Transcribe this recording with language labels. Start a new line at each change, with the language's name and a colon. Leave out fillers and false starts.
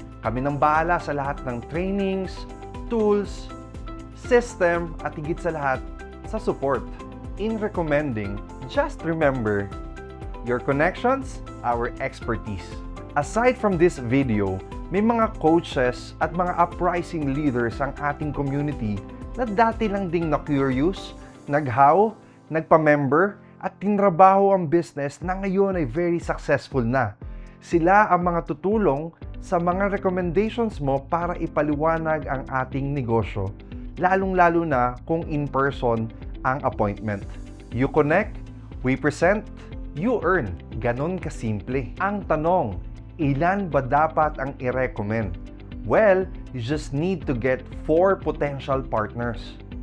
Filipino: Kami nang bahala sa lahat ng trainings, tools, system, at higit sa lahat, sa support.
English: In recommending, just remember, your connections, our expertise.
Filipino: Aside from this video, may mga coaches at mga uprising leaders ang ating community na dati lang ding na-curious, nag-how, nagpa-member, at tinrabaho ang business na ngayon ay very successful na. Sila ang mga tutulong sa mga recommendations mo para ipaliwanag ang ating negosyo, lalong-lalo na kung in-person ang appointment.
English: You connect, we present, you earn.
Filipino: Ganon kasimple. Ang tanong, ilan ba dapat ang i-recommend?
English: Well, you just need to get 4 potential partners.